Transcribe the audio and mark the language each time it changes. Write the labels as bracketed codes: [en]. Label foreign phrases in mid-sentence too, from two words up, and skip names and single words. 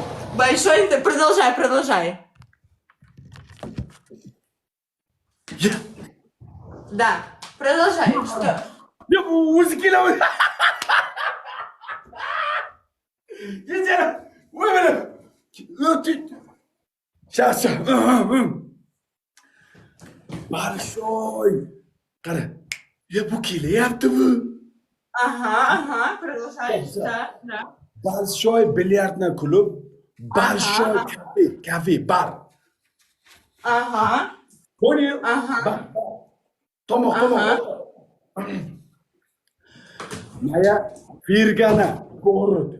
[ru] Большой интернет. Продолжай. Да. Продолжай. Что? Я узкиловый. Сейчас. Большой. [uz] Qara. Ya bu kelyaptimi? [ru] Ага. Продолжай. Да. Большой бильярдный клуб. Большой кафе, бар. Ага. Понял? Ага. Томо. Моя Фергана город.